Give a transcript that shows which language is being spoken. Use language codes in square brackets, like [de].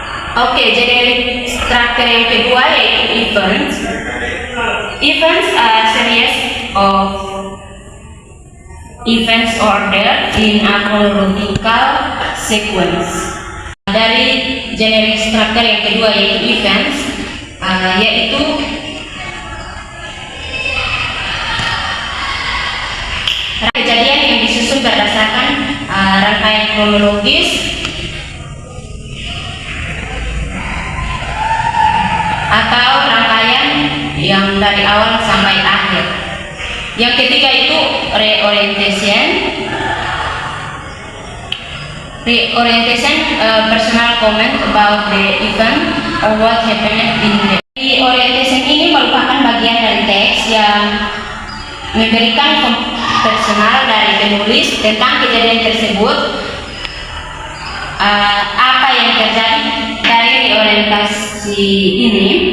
[id] Oke, jadi struktur yang kedua yaitu events. [en] Events are series of events ordered in a chronological sequence. [id] Dari generic struktur yang kedua yaitu events, yaitu kejadian yang disusun berdasarkan rangkaian kronologis atau rangkaian yang dari awal sampai akhir. Yang ketiga itu reorientation. [en] Reorientation, personal comment about the event or what happened in the. [id] Reorientation ini merupakan bagian dari teks yang memberikan personal dari penulis tentang kejadian tersebut, apa yang terjadi dari reorientasi ini.